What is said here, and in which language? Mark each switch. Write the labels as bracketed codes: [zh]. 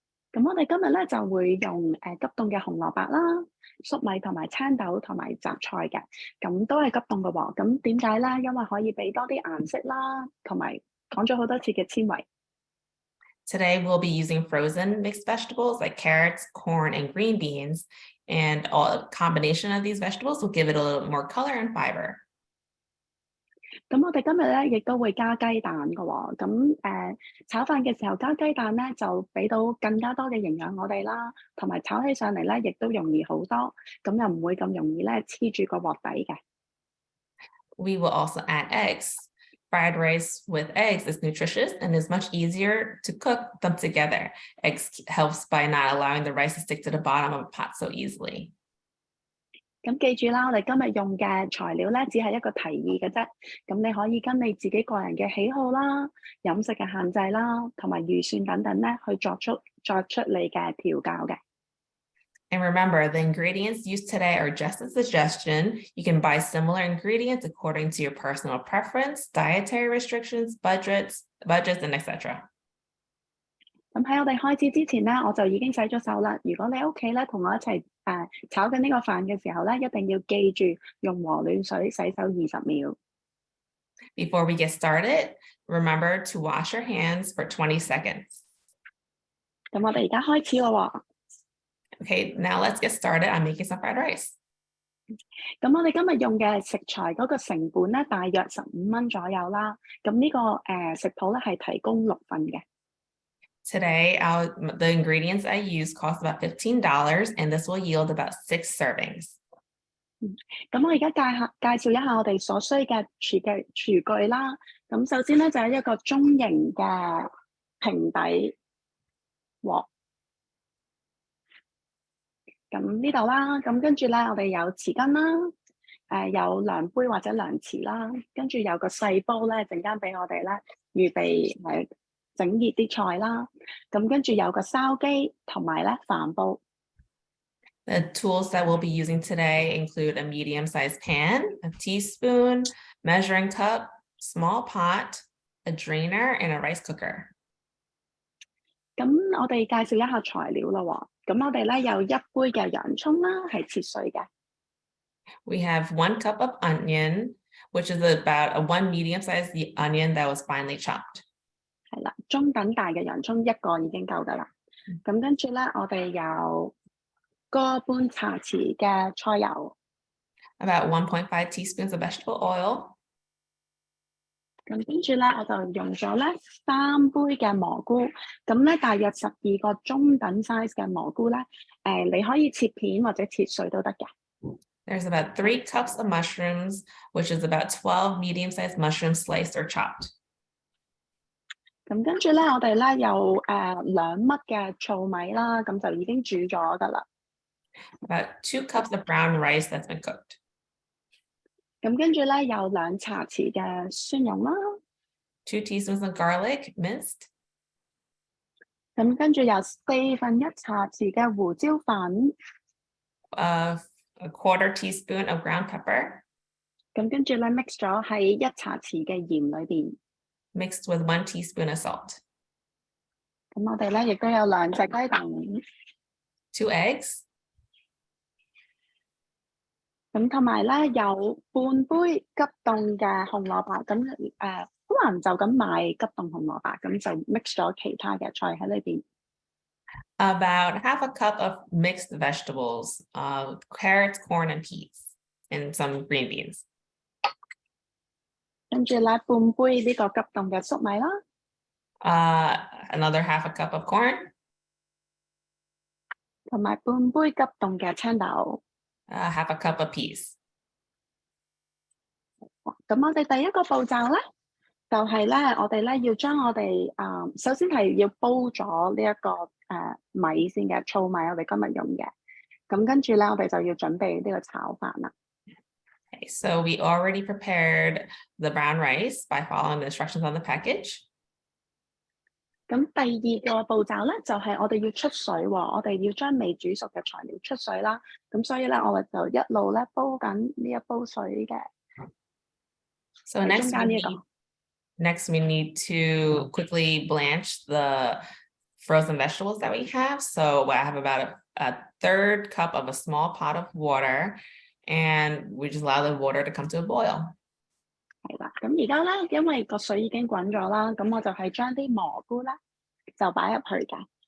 [yue] 咁我哋今日咧就會用急凍嘅紅蘿蔔啦、粟米同埋青豆同埋雜菜嘅，咁都係急凍嘅喎。咁點解咧？因為可以俾多啲顏色啦，同埋講咗好多次嘅纖維。 [en] Today, we'll be using frozen mixed vegetables like carrots, corn, and green beans. And a combination of these vegetables will give it a little more color and fiber. [yue] 咁我哋今日咧亦都會加雞蛋嘅喎。咁炒飯嘅時候加雞蛋咧，就俾到更加多嘅營養我哋啦，同埋炒起上嚟咧亦都容易好多，咁又唔會咁容易咧黐住個鑊底嘅。 [en] We will also add eggs. Fried rice with eggs is nutritious and is much easier to cook them together. Eggs helps by not allowing the rice to stick to the bottom of a pot so easily. [yue] 咁記住啦，我哋今日用嘅材料咧，只係一個提議嘅啫。咁你可以跟你自己個人嘅喜好啦、飲食嘅限制啦，同埋預算等等咧，去作出你嘅調教嘅。 [en] And remember, the ingredients used today are just a suggestion. You can buy similar ingredients according to your personal preference, dietary restrictions, budgets, and etc. [yue] 咁喺我哋開始之前咧，我就已經洗咗手啦。如果你屋企咧同我一齊炒緊呢個飯嘅時候咧，一定要記住用和暖水洗手20秒。 [en] Before we get started, remember to wash your hands for 20 seconds. [yue] 咁我哋而家開始咯喎。 [en] Okay, now let's get started on making some fried rice. [yue] 咁我哋今日用嘅食材嗰個成本咧，大約15蚊左右啦。咁呢個食譜咧係提供6份嘅。 [en] Today, the ingredients I use cost about $15, and this will yield about 6 servings. [yue] 咁我而家介紹一下我哋所需嘅廚具啦。咁首先咧就係一個中型嘅平底鑊。咁呢度啦，咁跟住咧我哋有匙羹啦，有量杯或者量匙啦，跟住有個細煲咧，陣間俾我哋咧預備整熱啲菜啦。咁跟住有個燒機同埋咧飯煲。 [en] The tools that we'll be using today include a medium-sized pan, a teaspoon, measuring cup, small pot, a drainer, and a rice cooker. [yue] 咁我哋介紹一下材料啦喎。咁我哋咧有1杯嘅洋葱啦，係切碎嘅。 [en] We have 1 cup of onion, which is about a 1 medium-sized onion that was finely chopped. [yue] 係啦，中等大嘅洋葱1個已經夠㗎啦。咁跟住咧，我哋有個半茶匙嘅菜油。 [en] About 1.5 teaspoons of vegetable oil. [yue] 咁跟住咧，我就用咗咧3杯嘅蘑菇，咁咧大約12個中等 size 嘅蘑菇咧，你可以切片或者切碎都得嘅。 [en] There's about 3 cups of mushrooms, which is about 12 medium-sized mushrooms sliced or chopped. [yue] 咁跟住咧，我哋咧有2粒嘅糙米啦，咁就已經煮咗㗎啦。 [en] About 2 cups of brown rice that's been cooked. [yue] 咁跟住咧有2茶匙嘅蒜蓉啦， [en] 2 teaspoons of garlic minced, [yue] 咁跟住有1/4茶匙嘅胡椒粉， [en] a 1/4 teaspoon of ground pepper, [yue] 咁跟住咧 mix 咗喺1茶匙嘅鹽裏邊。 [en] mixed with 1 teaspoon of salt, [yue] 咁我哋咧亦都有2隻雞蛋， [en] 2 eggs, [yue] 咁同埋咧有半杯急凍嘅紅蘿蔔。咁好難就咁買急凍紅蘿蔔，咁就 mix 咗其他嘅菜喺裏邊。 [en] about half a cup of mixed vegetables, carrots, corn, and peas, and some green beans. [yue] 跟住咧半杯呢個急凍嘅粟米啦， [en] Another half a cup of corn, [yue] 同埋半杯急凍嘅青豆。 [en] half a cup of peas. [yue] 咁我哋第一個步驟咧，就係咧我哋咧要將我哋首先係要煲咗呢一個米先嘅，糙米我哋今日用嘅。咁跟住咧我哋就要準備呢個炒飯啦。 [en] Okay, so we already prepared the brown rice by following the instructions on the package. [yue] 咁第二個步驟咧，就係我哋要出水喎，我哋要將未煮熟嘅材料出水啦。咁所以咧，我哋就一路咧煲緊呢一煲水嘅。 [en] So [yue] 喺 [en] next [yue] 中間呢 [en] need, [yue] 一個。 [en] next we need to quickly blanch the frozen vegetables that we have. So I have about a 1/3 cup of a small pot of water, and we just allow the water to come to a boil. [yue] 係啦，咁而家咧，因為個水已經滾咗啦，咁我就係將啲蘑菇咧就擺入去嘅。